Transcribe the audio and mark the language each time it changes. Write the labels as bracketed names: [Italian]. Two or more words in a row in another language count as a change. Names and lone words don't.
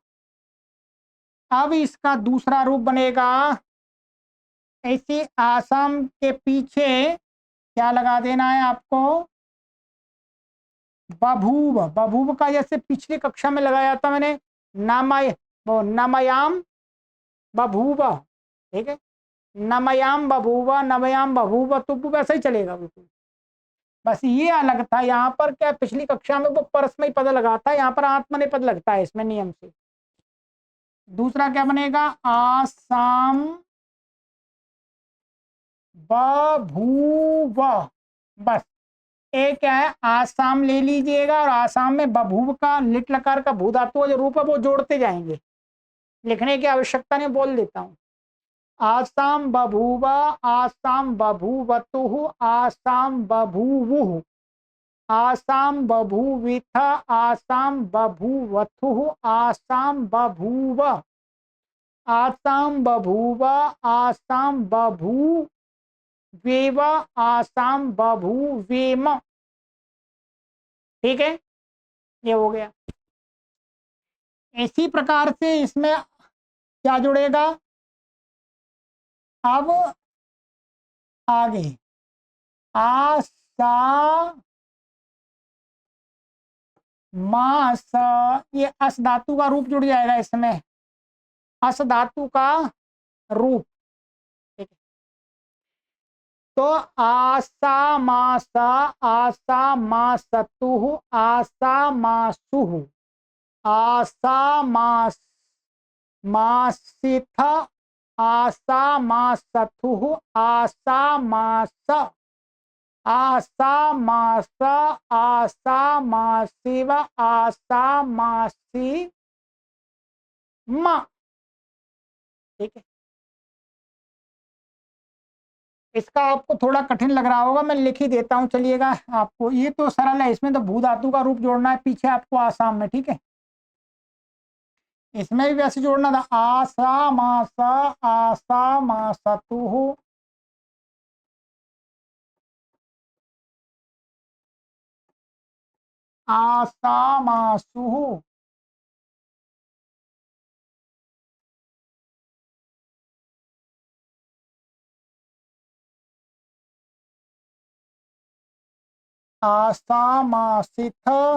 [Hindi] अब इसका दूसरा रूप बनेगा, ऐसे आसाम के पीछे क्या लगा देना है आपको, बभूव। बभूव का जैसे पिछली कक्षा में लगाया था मैंने, नामय, वो [Sanskrit] नमयाम बभूव। [Hindi] ठीक है, [Sanskrit] नमयाम बभूव, नमयाम बभूव, [Hindi] तो वैसा ही चलेगा बिल्कुल। बस ये अलग था, यहाँ पर क्या पिछली कक्षा में वो परस्मय पद लगा था, यहाँ पर आत्मनेपद लगता है इसमें नियम से। दूसरा क्या बनेगा, [Sanskrit] आसाम बभूव। [Hindi] बस एक क्या है, आसाम ले लीजिएगा और आसाम में बभूव का लिट लकार का भू धातु जो रूप है वो जोड़ते जाएंगे, लिखने की आवश्यकता नहीं, बोल देता हूं। [Sanskrit] आसाम बभूवा, आसाम बभूवतु, आसाम बभूवुः, आसाम बभूविथ, आसाम बभूवथु, आसाम बभूव, आसाम बभूव, आसाम बभूवेव, आसाम बभूवेम। [Hindi] ठीक है, ये हो गया। इसी प्रकार से इसमें क्या जुड़ेगा, अब आगे आसा मास, ये अस धातु का रूप जुड़ जाएगा इसमें, अस धातु का रूप। ठीक है, तो [Sanskrit] आसा मास, आसा मासतु, आसा मासु, आसा मास मासिथ आसा मासथु आसा मास आसा मास आसा मासिव आसा मासी म। [Hindi] ठीक है, इसका आपको थोड़ा कठिन लग रहा होगा, मैं लिख ही देता हूं, चलिएगा आपको। ये तो सरल है, इसमें तो भू धातु का रूप जोड़ना है पीछे आपको आसाम में। ठीक है, इसमें भी वैसे जोड़ना था, [Sanskrit] आसा मास आसा मासतु आसा मासु आसा मासिथ